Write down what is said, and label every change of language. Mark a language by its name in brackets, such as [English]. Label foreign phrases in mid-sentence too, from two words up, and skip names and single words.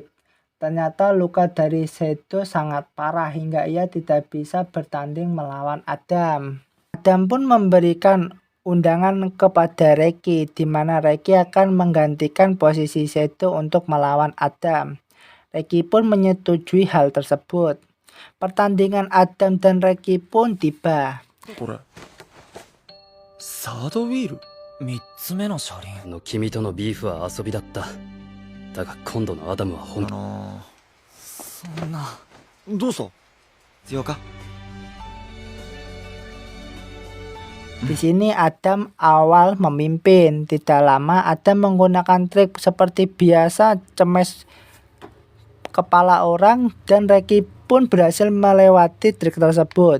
[Indonesian] Ternyata luka dari Seto sangat parah hingga ia tidak bisa bertanding melawan Adam. Adam pun memberikan undangan kepada Reki, di mana Reki akan menggantikan posisi Seto untuk melawan Adam. Reki pun menyetujui hal tersebut. Pertandingan Adam dan Reki pun tiba. [Japanese] これサードウィール 3つ目の車輪。君とのビーフは遊びだった。だが今度のアダムは本当。そんな。どうした強か [Indonesian] Di sini Adam awal memimpin. Tidak lama Adam menggunakan trik seperti biasa cemes kepala orang dan Reki pun berhasil melewati trik tersebut.